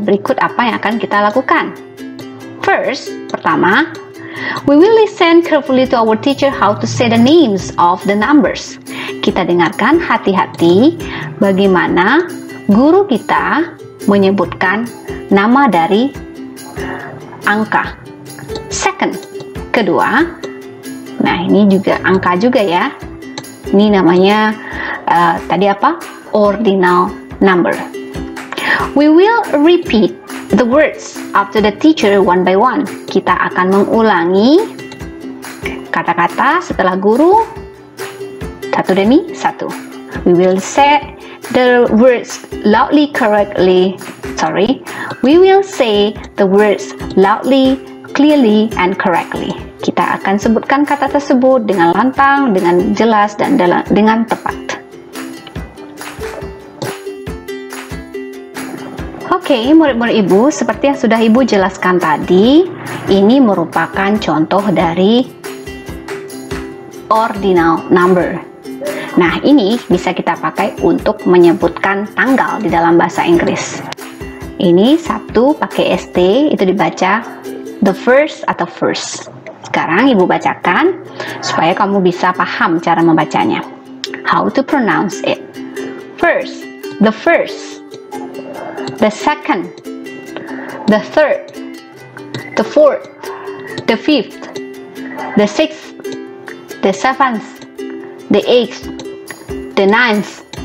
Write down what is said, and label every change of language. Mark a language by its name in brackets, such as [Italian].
[Indonesian] Berikut apa yang akan kita lakukan. [English] First, pertama, we will listen carefully to our teacher how to say the names of the numbers. [Indonesian] Kita dengarkan hati-hati bagaimana guru kita menyebutkan nama dari angka. Second, kedua, nah ini juga angka juga ya. Ini namanya tadi apa? Ordinal number. [English] We will repeat the words after the teacher one by one. [Indonesian] Kita akan mengulangi kata-kata setelah guru satu demi satu. [English] We will say the words loudly correctly. We will say the words loudly, clearly, and correctly. [Indonesian] Kita akan sebutkan kata tersebut dengan lantang, dengan jelas, dan dengan tepat. Oke, murid-murid ibu, seperti yang sudah ibu jelaskan tadi, ini merupakan contoh dari ordinal number. Nah, ini bisa kita pakai untuk menyebutkan tanggal di dalam bahasa Inggris. Ini 1 pakai ST, itu dibaca the first atau first. Sekarang ibu bacakan supaya kamu bisa paham cara membacanya. [English] How to pronounce it. First, the first, the second, the third, the fourth, the fifth, the sixth, the seventh, the eighth, the ninth.